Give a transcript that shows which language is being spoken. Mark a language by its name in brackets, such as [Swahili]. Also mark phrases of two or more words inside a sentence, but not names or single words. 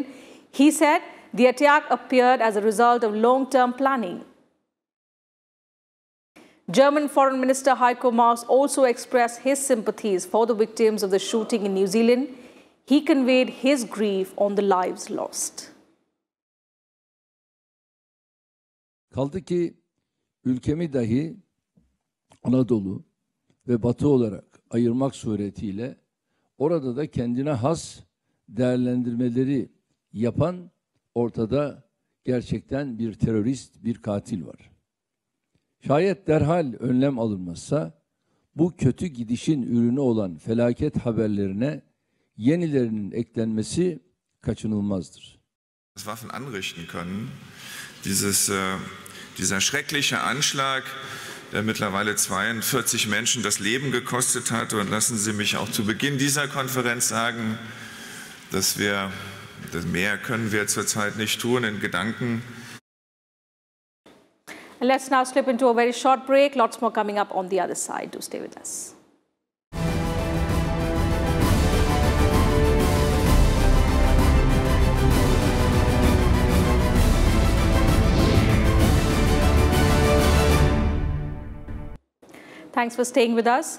[English] He said the attack appeared as a result of long-term planning. German Foreign Minister Heiko Maas also expressed his sympathies for the victims of the shooting in New Zealand. He conveyed his grief on the lives lost. [Turkish] Kaldı ki ülkemi dahi Anadolu ve Batı olarak ayırmak suretiyle orada da kendine has değerlendirmeleri yapan ortada gerçekten bir terörist, bir katil var. Şayet derhal önlem alınmazsa bu kötü gidişin ürünü olan felaket haberlerine yenilerinin eklenmesi kaçınılmazdır. [German] Waffen anrichten können. Dieser schreckliche Anschlag, der mittlerweile 42 Menschen das Leben gekostet hat. Und lassen Sie mich auch zu Beginn dieser Konferenz sagen, dass mehr können wir zurzeit nicht tun in Gedanken. [English] And let's now slip into a very short break. Lots more coming up on the other side. Do stay with us. Thanks for staying with us.